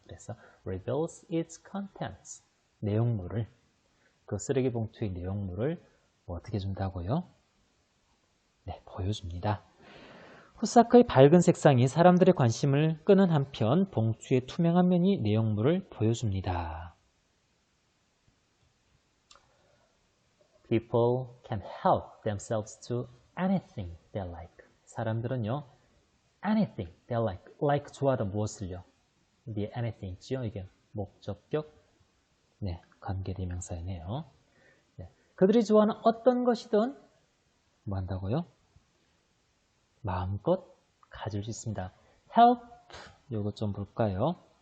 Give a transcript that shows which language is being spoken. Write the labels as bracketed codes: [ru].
[ko] 그래서 [en] reveals its contents. [ko] 내용물을, 그 쓰레기 봉투의 내용물을 뭐 어떻게 준다고요? 네, 보여줍니다. 후사크의 밝은 색상이 사람들의 관심을 끄는 한편 봉투의 투명한 면이 내용물을 보여줍니다. [en] People can help themselves to anything they like. [ko] 사람들은요, [en] anything they like. [ko] like 좋아하다 무엇을요? 이게 anything 있지요? 이게 목적격, 네, 관계대명사이네요. 네, 그들이 좋아하는 어떤 것이든 뭐 한다고요? 마음껏 가질 수 있습니다. help, 요거 좀 볼까요?